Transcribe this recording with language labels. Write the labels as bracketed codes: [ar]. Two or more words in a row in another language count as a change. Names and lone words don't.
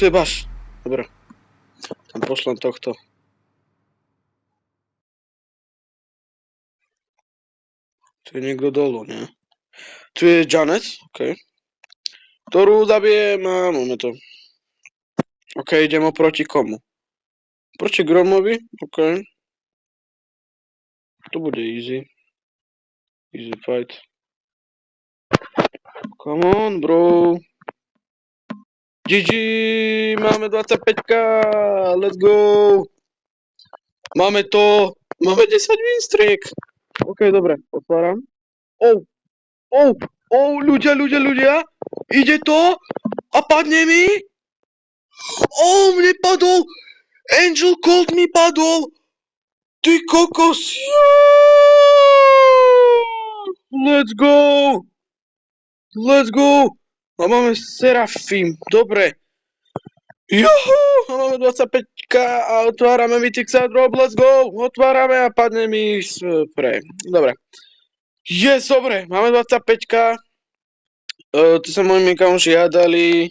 [sk] Dobre. Tam pošlem tohto. Tu je niekto dolu, nie? Tu je Janet, okej. Ktorú zabijem a máme to. Okej, idem oproti komu? Proti Gromovi? Okej. To bude [en] easy. Easy fight. Come on, bro. GG, máme 25k, let's go. [sk] Máme to, máme 10 win streak. Ok, dobre, otváram. Ľudia, ide to a padne mi. Mne padol, Angel Cold mi padol. Ty kokos, [en] let's go. [sk] A máme Serafim, dobre. Juhu, a máme 25k a otvárame Mythic Side Drop, [en] let's go. [sk] Otvárame a padne mi spray. Dobre. Yes, dobre, máme 25k. Tu sa moji kamoši hádali.